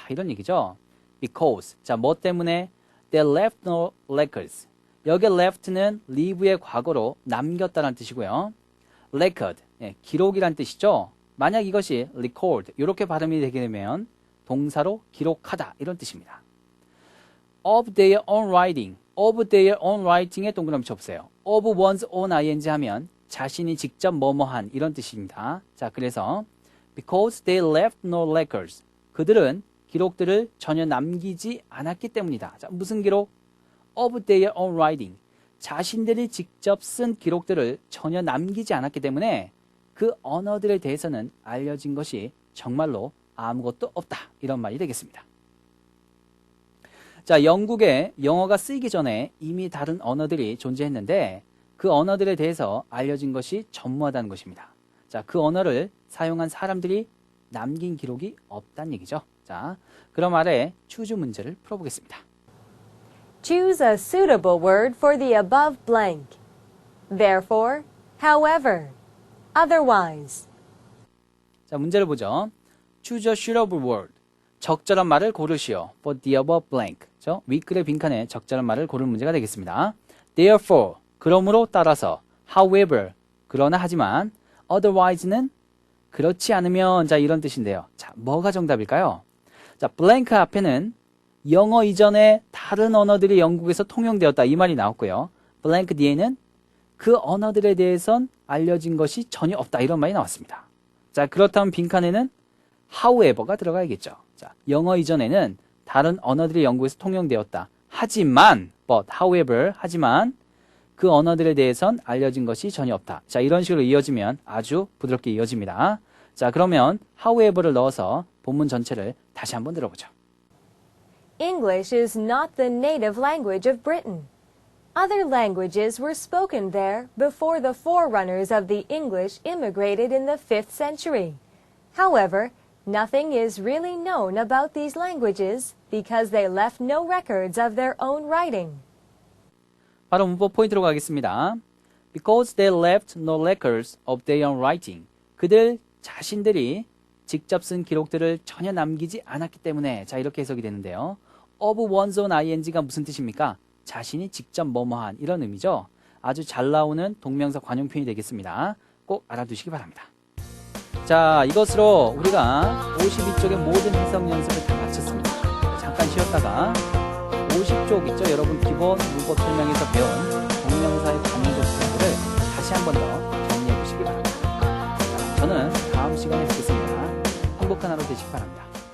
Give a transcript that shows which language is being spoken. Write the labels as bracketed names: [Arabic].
[Korean] 이런 얘기죠. [English] Because. [Korean] 자, 뭐 때문에? [English] They left no records. [Korean] 여기 left는 leave의 과거로 남겼다는 뜻이고요. record. 기록이란 뜻이죠. 만약 이것이 record. 이렇게 발음이 되게 되면 동사로 기록하다. 이런 뜻입니다. [English] Of their own writing. Of their own writing에 동그라미 쳐보세요. [Korean] Of one's own ing 하면 자신이 직접 뭐뭐한 이런 뜻입니다. 자, 그래서 [English] because they left no records. [Korean] 그들은 기록들을 전혀 남기지 않았기 때문이다. 자, 무슨 기록? [English] Of their own writing. [Korean] 자신들이 직접 쓴 기록들을 전혀 남기지 않았기 때문에 그 언어들에 대해서는 알려진 것이 정말로 아무것도 없다. 이런 말이 되겠습니다. 자, 영국에 영어가 쓰이기 전에 이미 다른 언어들이 존재했는데 그 언어들에 대해서 알려진 것이 전무하다는 것입니다. 자, 그 언어를 사용한 사람들이 남긴 기록이 없다는 얘기죠. 자, 그럼 아래 choose 문제를 풀어보겠습니다. [English] Choose a suitable word for the above blank. Therefore, however, otherwise. [Korean] 자, 문제를 보죠. [English] Choose a suitable word. [Korean] 적절한 말을 고르시오. [English] For the above blank. [Korean] 저 윗글의 빈칸에 적절한 말을 고르는 문제가 되겠습니다. Therefore, 그러므로 따라서. However, 그러나 하지만. Otherwise는 그렇지 않으면. 자, 이런 뜻인데요. 자, 뭐가 정답일까요? 자, blank 앞에는 영어 이전에 다른 언어들이 영국에서 통용되었다. 이 말이 나왔고요. blank 뒤에는 그 언어들에 대해선 알려진 것이 전혀 없다. 이런 말이 나왔습니다. 자, 그렇다면 빈칸에는 however가 들어가야겠죠. 자, 영어 이전에는 다른 언어들이 영국에서 통용되었다. 하지만, but, however, 하지만 그 언어들에 대해선 알려진 것이 전혀 없다. 자, 이런 식으로 이어지면 아주 부드럽게 이어집니다. 자, 그러면 however를 넣어서 본문 전체를 다시 한번 들어보죠. [English] English is not the native language of Britain. Other languages were spoken there before the forerunners of the English immigrated in the 5th century. However, nothing is really known about these languages because they left no records of their own writing. [Korean] 바로 문법 포인트로 가겠습니다. [English] Because they left no records of their own writing. [Korean] 그들 자신들이 직접 쓴 기록들을 전혀 남기지 않았기 때문에. 자, 이렇게 해석이 되는데요. [English] Of one's own ing가 무슨 뜻입니까? [Korean] 자신이 직접 뭐뭐한 이런 의미죠. 아주 잘 나오는 동명사 관용 표현이 되겠습니다. 꼭 알아두시기 바랍니다. 자, 이것으로 우리가 52쪽의 모든 해석 연습을 다 마쳤습니다. 잠깐 쉬었다가 50쪽 있죠? 여러분 기본 문법 설명에서 배운 동명사의 관용적 표현들을 다시 한 번 더 정리해 보시기 바랍니다. 자, 저는 다음 시간에 뵙겠습니다. 행복한 하루 되시기 바랍니다.